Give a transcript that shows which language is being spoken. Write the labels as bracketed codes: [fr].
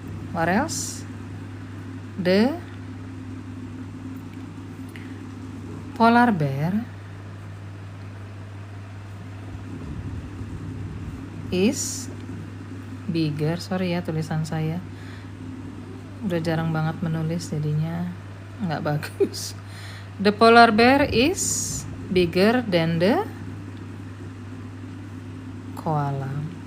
[en] What else? The polar bear is bigger. [id] Sorry ya tulisan saya, udah jarang banget menulis jadinya nggak bagus. [en] The polar bear is bigger than the koala.